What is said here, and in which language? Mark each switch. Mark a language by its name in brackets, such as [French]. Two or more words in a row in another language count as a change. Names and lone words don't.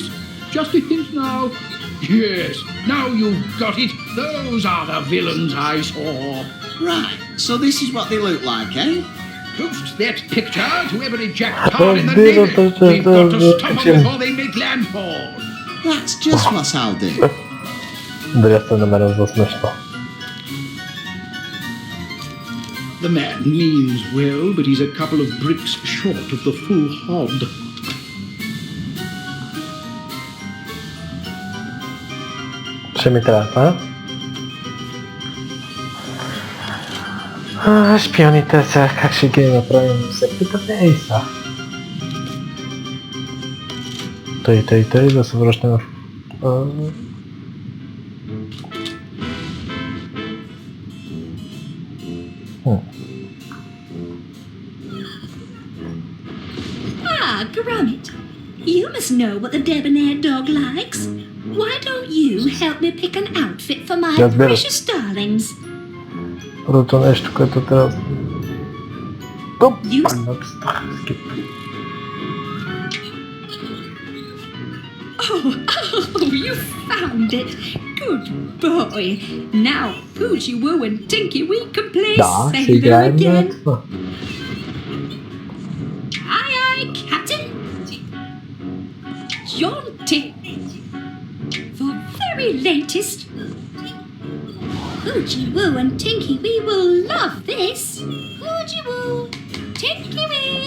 [English] Just a hint now. Yes, now you've got it. Those are the villains I saw. Right, so this is what they look like, eh? Post that picture to every jackpot in the Navy. We've got to stop them before they make landfall. That's just what I'll do. [Bulgarian] Дали сте намерил за смешно. [English] The man means well, but he's a couple of bricks short of the full hod. [Bulgarian] Ще ми трябва, шпионите сега как ще ги направим, се питате, ей са. Тъй, да се връщаме в... [English] Ah, Gromit, you must know what the debonair dog likes. Why don't you help me pick an outfit for my [Bulgarian] Разбира. [English] precious darlings? [Bulgarian] Първото нещо, което трябва... Оп! [English] You- [Bulgarian] Скип. [English] Oh, you found it. Good boy. Now, Poochie Woo and Tinky Wee can play [Bulgarian] Да, ще [English] sailor [Bulgarian] играем на [English] again. [Bulgarian] това. [English] Aye, Captain. Jaunty. The very latest. Poochie Woo and Tinky Wee will love this. Poochie Woo, Tinky Wee.